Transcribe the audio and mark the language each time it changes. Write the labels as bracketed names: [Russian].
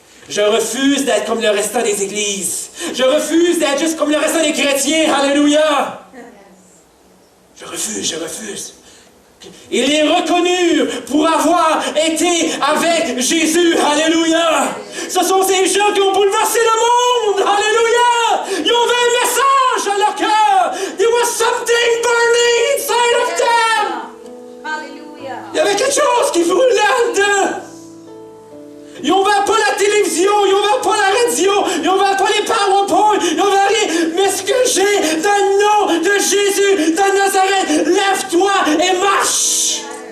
[French] Je refuse d'être comme le restant des églises. Je refuse d'être juste comme le restant des chrétiens. Alléluia! Je refuse. Il est reconnu pour avoir été avec Jésus. Alléluia! Ce sont ces gens qui ont bouleversé le monde. Alléluia! Ils ont un message à leur cœur. [English] There was something burning inside of them. [French] Alléluia. Il y avait quelque chose qui brûlait dedans. Ils n'ouvraient pas la télévision, ils n'ouvraient pas la radio, ils n'ouvraient pas les PowerPoint, ils n'ouvraient rien. Mais ce que j'ai dans le nom de Jésus, dans Nazareth, lève-toi et marche.